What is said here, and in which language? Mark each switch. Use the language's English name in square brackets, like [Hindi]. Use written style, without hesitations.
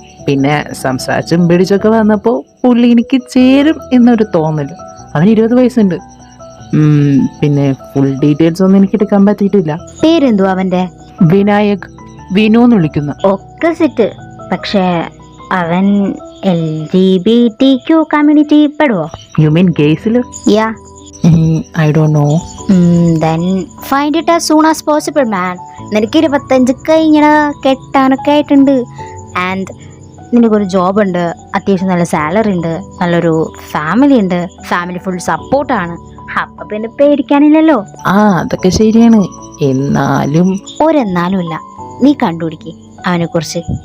[Malayalam] പിന്നെ സംസാരിച്ചും പിടിച്ചൊക്കെ വന്നപ്പോൾ പുള്ളി എനിക്ക് ചേരും എന്നൊരു തോന്നൽ. അവന് 20 വയസ്സുണ്ട്. പിന്നെ ഫുൾ ഡീറ്റെയിൽസ് ഒന്നും എനിക്ക് എടുക്കാൻ പറ്റിയിട്ടില്ല. പേരെന്തുവാ അവന്റെ? വിനായക്. വിനു എന്ന് വിളിക്കുന്ന. ഒക്കെ സെറ്റ്. പക്ഷേ അവൻ LGBTQ community പെടുവോ? [English] You mean ഗേസില്? Yeah. I don't know. Then find it as soon as possible, man. [Malayalam] നിനക്ക് 25 കഴിഞ്ഞ കെട്ടാനൊക്കെ ആയിട്ടുണ്ട്. ആൻഡ് നിനക്കൊരു ജോബ് ഉണ്ട്, അത്യാവശ്യം നല്ല സാലറി ഉണ്ട്, നല്ലൊരു ഫാമിലി ഉണ്ട്, ഫാമിലി ഫുൾ സപ്പോർട്ടാണ്. അപ്പൊ പിന്നെ പേടിക്കാനില്ലല്ലോ. അതൊക്കെ ശരിയാണ്. എന്നാലും ഒരെന്നാലും ഇല്ല. നീ കണ്ടുപിടിക്ക് അവനെ കുറിച്ച്.